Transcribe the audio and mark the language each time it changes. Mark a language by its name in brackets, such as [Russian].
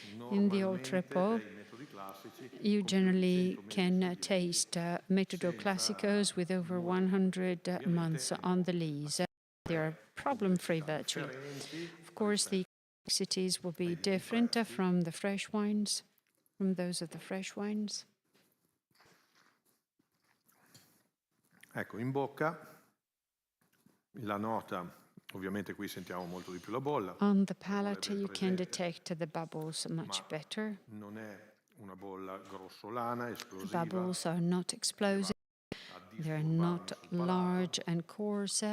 [English] In the Oltrepo, you generally can taste Metodo Classicos with over 100 months on the lees. They are problem-free virtually. Of course, the complexities will be different from the fresh wines, from those of the fresh wines. [Italian] Ecco, in bocca la nota, ovviamente qui sentiamo molto di più la bolla. [English] On the palate, you can detect the bubbles much better. [Italian] Non è una bolla grossolana, esplosiva. [English] Bubbles are not explosive. They're not large and coarse.